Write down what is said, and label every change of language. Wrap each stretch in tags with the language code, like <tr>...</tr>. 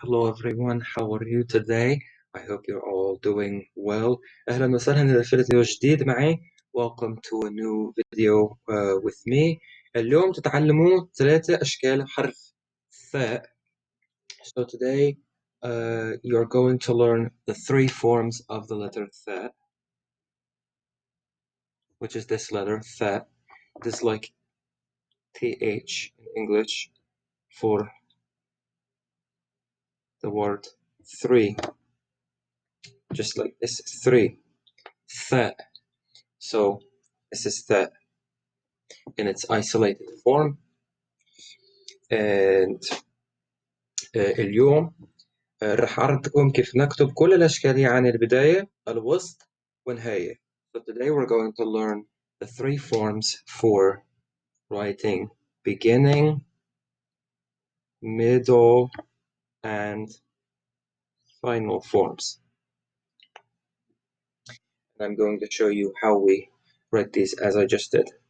<en>Hello everyone, how are you today? I hope you're all doing well.</en> <ar>أهلا وسهلا إذا في فيديو جديد معي.</ar> <en>Welcome to a new video with me.</en> <ar>اليوم تتعلموا 3 أشكال حرف ثاء.</ar> <en>So today you're going to learn the 3 forms of the letter ثاء, which is this letter ثاء. It is like TH in English for the word 3. Just like this, 3, THAA. So this is THAA in its isolated form.</en> <ar>And اليوم راح أعرضكم كيف نكتب كل الأشكال، يعني البداية، الوسط، والنهاية.</ar> <en>So today we're going to learn the 3 forms for writing beginning, middle, and final forms. And I'm going to show you how we write these as I just did.</en>